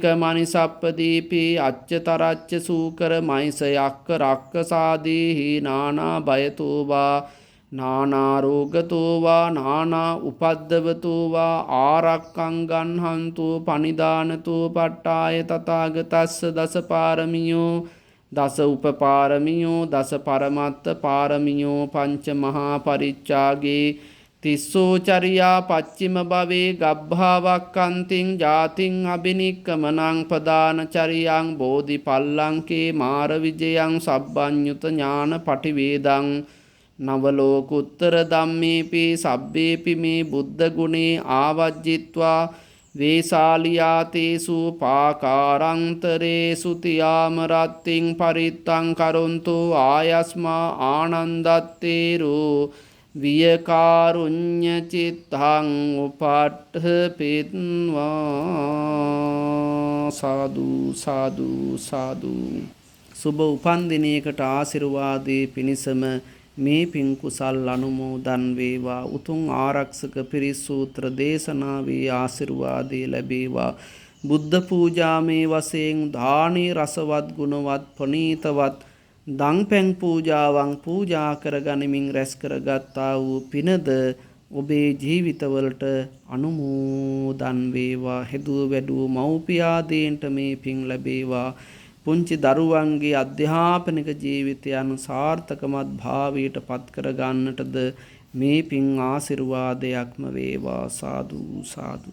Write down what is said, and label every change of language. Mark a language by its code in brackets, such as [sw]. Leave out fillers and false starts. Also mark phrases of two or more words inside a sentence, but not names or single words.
[pi] මනිසප්පදීපී අච්චතරච්ච සූකර මයිස යක්ක රක්කසාදීහි නානා භයතෝ වා නානා රෝගතෝ වා නානා උපද්දවතෝ වා ආරක්කං ගන්හන්තු පනිදානතෝ පට්ඨාය තථාගතස්ස දස පාරමියෝ දස උපපාරමියෝ දස පරමත්ත පාරමියෝ පංච මහා පරිච්ඡාගේ තිස්සෝ චරියා පච්චිම භවේ ගබ්භාවක්ඛන්තිං ජාතිං අබිනික්කමනං පදාන චරියං බෝධි පල්ලංකේ මාර විජයං සබ්බඤ්ඤුත ඥාන පටිවේදං නවලෝකුත්තර ධම්මේපි සබ්බේපි මේ බුද්ධ ගුණේ ආවජ්ජිත්වා වේසාලියාතේසු පාකාරන්තරේසු තියාම රත්තිං පරිත්තං කරොන්තු ආයස්මා ආනන්දත්තේරෝ වියකාරුඤ්ඤ චිත්තං උපට්ඨපිත්වා සාදු සාදු සාදු [si] සුබ උපන් දිනයකට ආශිර්වාදේ පිණිසම මේ පින් කුසල් අනුමෝදන් වේවා උතුම් ආරක්ෂක පිරිස් සූත්‍ර දේශනාවේ ආශිර්වාදේ ලැබේවා බුද්ධ පූජාමේ වශයෙන් දානේ රසවත් ගුණවත් ප්‍රණීතවත් දන් පැන් පූජාවන් පූජා කරගනිමින් රැස් කරගත්තා වූ පිනද ඔබේ ජීවිතවලට අනුමෝදන් වේවා හෙදුව වැඩුව මව්පියාදීන්ට මේ පින් ලැබේවා පුංචි දරුවන්ගේ අධ්‍යාපනික ජීවිතයන් සාර්ථකමත් භාවයට පත් කර ගන්නටද මේ පින් ආශිර්වාදයක්ම වේවා සාදු සාදු